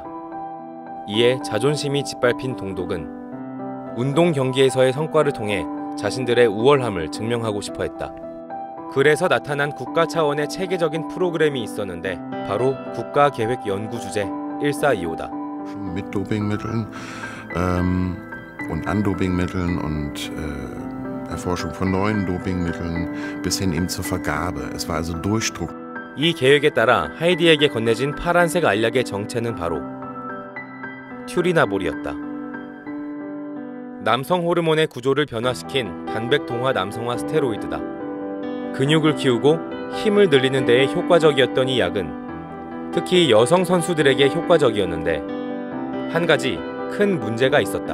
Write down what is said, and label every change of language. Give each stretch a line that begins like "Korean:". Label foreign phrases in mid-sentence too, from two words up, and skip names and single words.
Korean: 이에 자존심이 짓밟힌 동독은 운동 경기에서의 성과를 통해 자신들의 우월함을 증명하고 싶어 했다. 그래서 나타난 국가 차원의 체계적인 프로그램이 있었는데 바로 국가계획연구주제 1425다.
German: Mit Dopingmitteln und Andopingmitteln und Erforschung von neuen Dopingmitteln bis hin eben zur Vergabe. Es war also Durchdruck.
Korean: 이 계획에 따라 하이디에게 건네진 파란색 알약의 정체는 바로 튜리나볼이었다. 남성 호르몬의 구조를 변화시킨 단백동화 남성화 스테로이드다. 근육을 키우고 힘을 늘리는 데에 효과적이었던 이 약은 특히 여성 선수들에게 효과적이었는데 한 가지 큰 문제가 있었다.